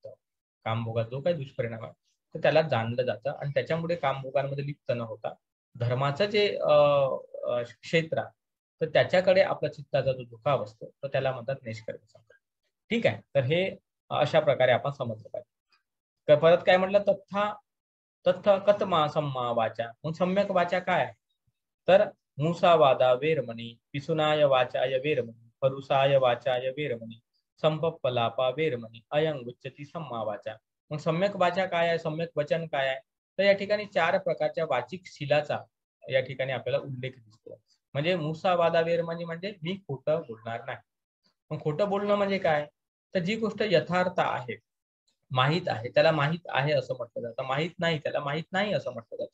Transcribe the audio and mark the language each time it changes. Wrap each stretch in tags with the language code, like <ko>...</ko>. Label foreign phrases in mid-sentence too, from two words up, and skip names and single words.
<mr>कामभोगात जो काही दुष्परिणाम आहे तर त्याला जाणलं जातं आणि त्याच्यामुळे कामभोगांमध्ये लिप्त न होता धर्माचं जे क्षेत्र आहे तर त्याच्याकडे आपला चित्ताचा जो झुकाव असतो तर त्याला म्हणतात नैष्कर्म्य संकल्प. ठीक आहे. तर हे अशा प्रकारे आपण समजलं पाहिजे. परत काय म्हटलं,</mr> <pi>तत्थ कथमा सम्मा वाचा.</pi> <mr>मग सम्यक वाचा काय आहे. तर</mr> <pi>मुसावादा वेरमणी, पिसुनाय वाचाय वेरमणी, परुसाय वाचाय वेरमणी, संपप्पलापा वेरमणी, अयं उच्यते सम्मा वाचा.</pi> <mr>मग सम्यक वाचा काय आहे, सम्यक वचन काय आहे. तर या ठिकाणी 4 प्रकारच्या वाचिक शिलाचा या ठिकाणी आपल्याला उल्लेख दिसतो. म्हणजे</mr> <pi>मुसावादा वेरमणी</pi> <mr>म्हणजे मी खोटं बोलणार नाही. मग खोटं बोलणं म्हणजे काय, तर जी गोष्ट यथार्थ आहे, माहित आहे त्याला माहित आहे असं म्हटलं जातं, माहित नाही त्याला माहित नाही असं म्हटलं जातं.</mr>